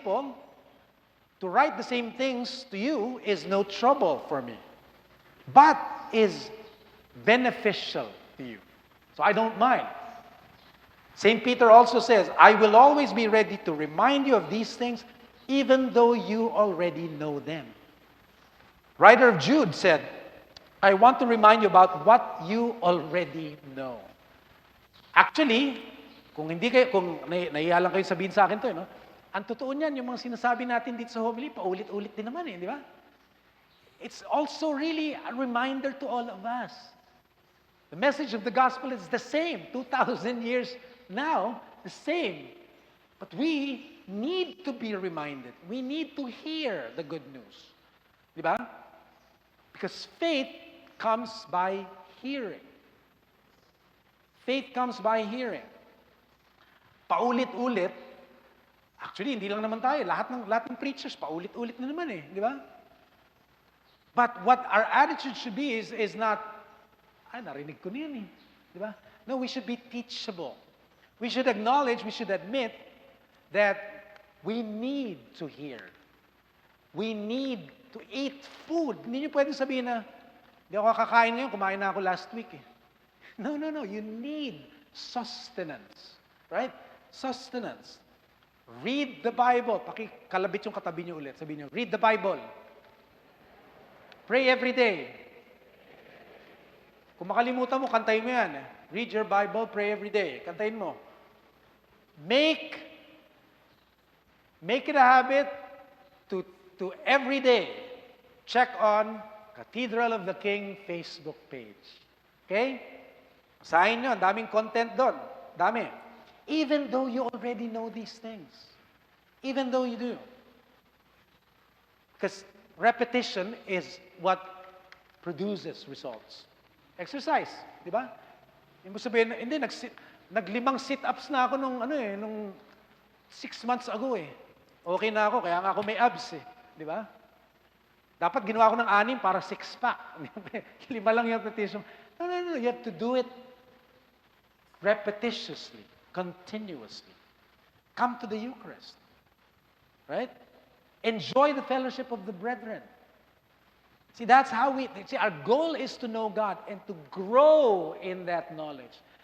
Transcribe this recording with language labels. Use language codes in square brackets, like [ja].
[en] Paul, to write the same things to you is no trouble for me, but is beneficial to you. So I don't mind. St. Peter also says, I will always be ready to remind you of these things, even though you already know them. Writer of Jude said, I want to remind you about what you already know. [tl] Actually, kung nahiya lang kayo sabihin sa akin to, ang totoo niyan, yung mga sinasabi natin dito sa homily, paulit-ulit din naman di ba? [en] It's also really a reminder to all of us. The message of the gospel is the same, 2,000 years now, the same. But we need to be reminded. We need to hear the good news. Di ba? Because faith comes by hearing. Faith comes by hearing. [tl] Paulit-ulit. Actually, hindi lang naman tayo. Lahat ng preachers, paulit-ulit na naman di ba? [en] But what our attitude should be is not, [tl] narinig ko na yan di ba? [en] No, we should be teachable. We should acknowledge, we should admit that we need to hear. We need to eat food. [tl] Hindi niyo pwedeng sabihin na, hindi ako kakain ngayon, kumain na ako last week No. [en] You need sustenance. Right? Sustenance. Read the Bible. [tl] Pakikalabit yung katabi niyo ulit. Sabihin niyo, [en] read the Bible. Pray every day. [tl] Kung makalimutan mo, kantayin mo yan. [en] Read your Bible, pray every day. [tl] Kantayin mo. [en] Make it a habit to every day check on Cathedral of the King Facebook page. Okay? [tl] Basahin nyo, daming content doon. Dami. [en] Even though you already know these things. Even though you do. Because repetition is what produces results. [tl] Exercise, di ba? Yung sabihin, hindi, naglimang sit-ups na ako nung 6 months ago Okay na ako, kaya nga ako may abs di ba? Dapat ginawa ko ng 6 para 6-pack. 5 lang yung repetition. [en] No, you have to do it repetitiously, continuously. Come to the Eucharist. Right? Enjoy the fellowship of the brethren. See, that's how our goal is to know God and to grow in that knowledge.